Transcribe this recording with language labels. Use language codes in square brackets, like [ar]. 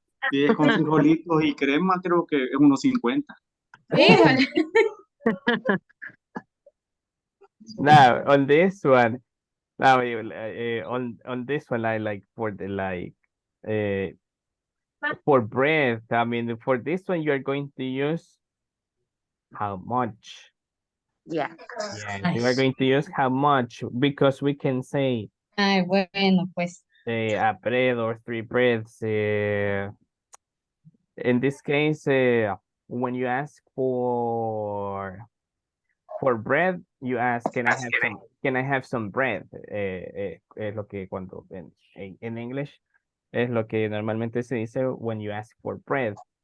[es] Si es con frijolitos y crema, creo que es unos 50. Híjole. [en] Now on this one, now on this one, I like for the for bread. I mean, for this one, you are going to use how much. Yeah. Yeah, you are going to use how much because we can say [es] Ay, bueno, pues. [en] a bread or 3 breads. In this case, when you ask for bread, you ask, can I have some bread? [es] Es lo que cuando en English es lo que normalmente se dice [en] when you ask for bread.